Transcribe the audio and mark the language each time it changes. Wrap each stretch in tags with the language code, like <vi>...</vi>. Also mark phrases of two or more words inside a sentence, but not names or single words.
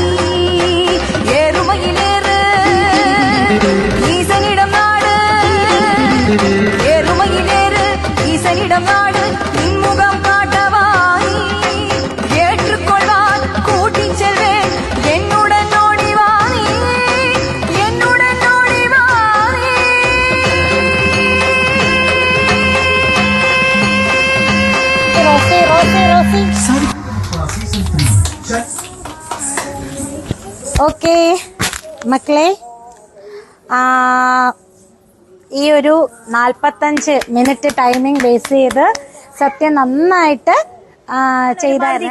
<ta>ஏறுமையிலேறு ஈசனிடம் நாடு, ஏறுமையிலேறு ஈசனிடம் நாடு, இன்முகம் காட்டவாய் ஏற்றுக்கொள்வான் கூட்டிச் செல்வேன் என்னுடன் ஓடிவாய், என்னுடன் ஓடிவாய்.</ta> <ml>ഓക്കെ മക്കളെ, ഈ ഒരു 45</ml> <en>minute timing base</en> <ml>ചെയ്ത് സത്യം നന്നായിട്ട് ചെയ്തായിരുന്നു.</ml>